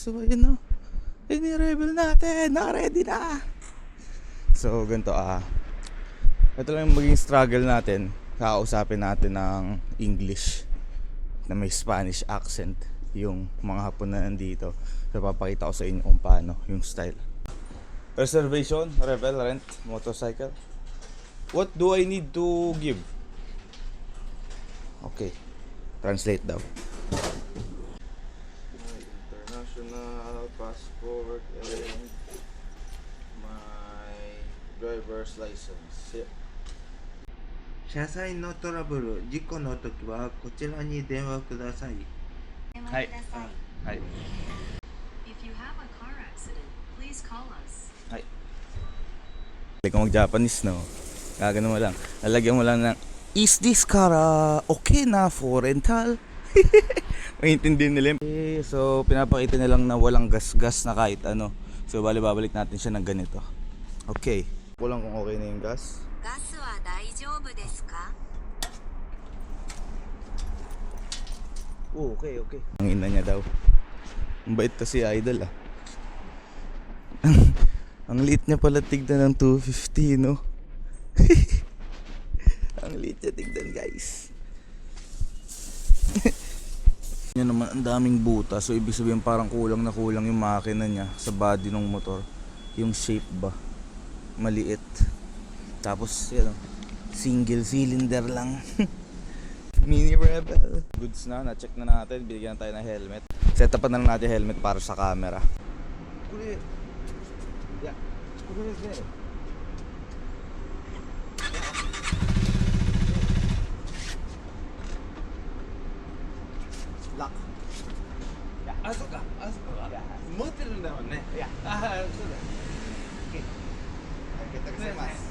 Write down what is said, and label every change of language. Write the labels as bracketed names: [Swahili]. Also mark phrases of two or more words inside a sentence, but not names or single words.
[Filipino] So ayan na. Ayan yung rebel natin. Naka-ready na. So ganito ito lang yung maging struggle natin. Kakausapin natin ng English na may Spanish accent yung mga Hapon na nandito. So papakita ko sa inyo kung paano yung style. [English] Reservation, rebel, rent, motorcycle. What do I need to give? Okay, translate daw. My international passport and my driver's license. Yeah. [Japanese] 車載のトラブル、事故の時はこちらに電話ください。電話ください。はい [English] If you have a car accident, please call us. [Filipino] Kung mag-Japanese, no? Gagano mo lang. Lalagyan mo lang ng, [English] is this car okay na for rental? [Filipino] Maintindihan nila. Okay, so, pinapakita nilang na walang gas-gas na kahit ano. So, babalik natin siya ng ganito. Okay. Kulang kung okay na yung gas. [Japanese] ガスは大丈夫ですか？ [English] Oh, okay, okay. [Filipino] Ang ina niya daw. Ang bait kasi idol Ang liit niya pala tignan ng 250, no? Ang liit niya tignan, guys. Yan naman, ang daming buta. So ibig sabihin parang kulang na kulang yung makina niya sa body ng motor. Yung shape ba? Maliit. Tapos yan, single cylinder lang. Mini Rebel. Goods na, na-check na natin. Bigyan tayo ng helmet. Set up na lang natin helmet para sa camera. [Japanese] Kure. Yeah. くれですね. [English] Lock. Yeah. [Japanese] あ、そっか。あ、そっか。持ってるんだもんね。いや。あ、そうだ。OK。 [Filipino] Kita kasi mas.